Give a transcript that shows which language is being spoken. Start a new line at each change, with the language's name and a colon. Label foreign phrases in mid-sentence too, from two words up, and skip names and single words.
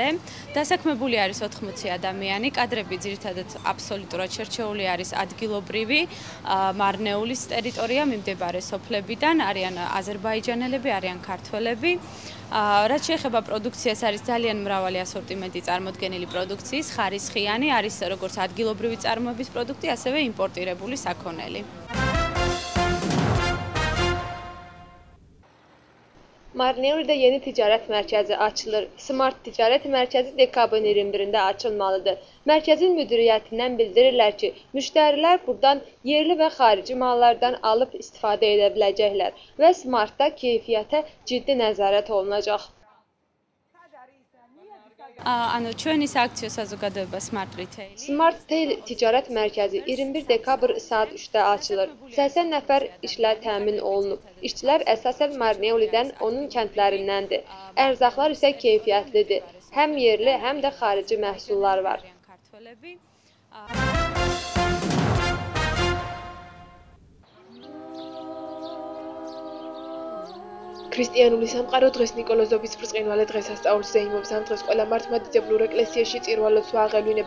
Georgian: დასაქმებული არის 80 ადამიანი, კადრები ძირითადად აბსოლუტურად შერჩეული არის ადგილობრივი, მარნეულის ტერიტორია მიმდებარე სოფლებიდან, არიან აზერბაიჯანელები, არიან ქართველები. რაც შეეხება პროდუქციას, არის ძალიან მრავალი ასორტიმენტი წარმოდგენილი პროდუქციის, ხარისხიანი, არის როგორც ადგილობრივი წარმოების პროდუქტი, ასევე იმპორტირებული საქონელი.
Azerbaijani: Marneuli de yeni ticaret merkezi açılır. Smart Ticaret Merkezi dekabr 21'inde açılmalıdır. Merkezin müdiriyyətindən bildirirlər ki, müştərilər buradan yerli və xarici mallardan alıb istifadə edə biləcəklər və Smartda keyfiyyətə ciddi nəzarət olunacaq.
Georgian: ჩვენი სააქციო საზოგადოება Smart Retail.
Azerbaijani: Smart Ticaret Mərkəzi 21 dekabr saat 3-də açılır. 80 nəfər işlə təmin olunub. İşçilər əsasən Marneulidən, onun kəndlərindəndir. Ərzaqlar isə keyfiyyətlidir. Həm yerli, həm də xarici məhsullar var.
Georgian: ქრისტიანული სამყარო დღეს ნიკოლოზობის ბრწყინვალე დღესასწაულს ზეიმობს. ამ დღეს ყველა მართლმადიდებლურ ეკლესიაში წირვალოცვა აღელვინება.